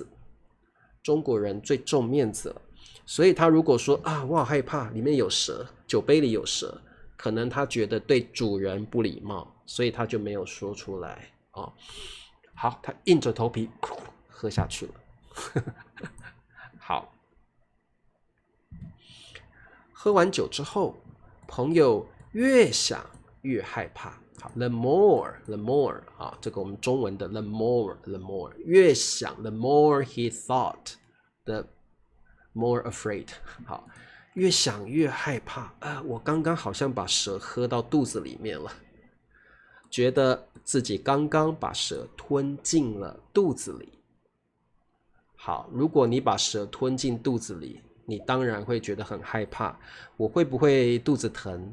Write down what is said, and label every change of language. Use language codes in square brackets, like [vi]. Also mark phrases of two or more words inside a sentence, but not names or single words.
[zh] 中國人最重面子了，所以他如果說啊，我好害怕，裡面有蛇，酒杯裡有蛇，可能他覺得對主人不禮貌，所以他就沒有說出來哦。好，他硬着頭皮喝下去了。好，喝完酒之後，朋友越想越害怕。好 ， [en] the more [zh] 啊，這個我們中文的 [en] the more [zh] 越想 [en] the more he thought the more afraid。 [zh] 好，越想越害怕我剛剛好像把蛇喝到肚子裡面了，覺得自己剛剛把蛇吞進了肚子裡。好，如果你把蛇吞進肚子裡，你當然會覺得很害怕，我會不会肚子疼？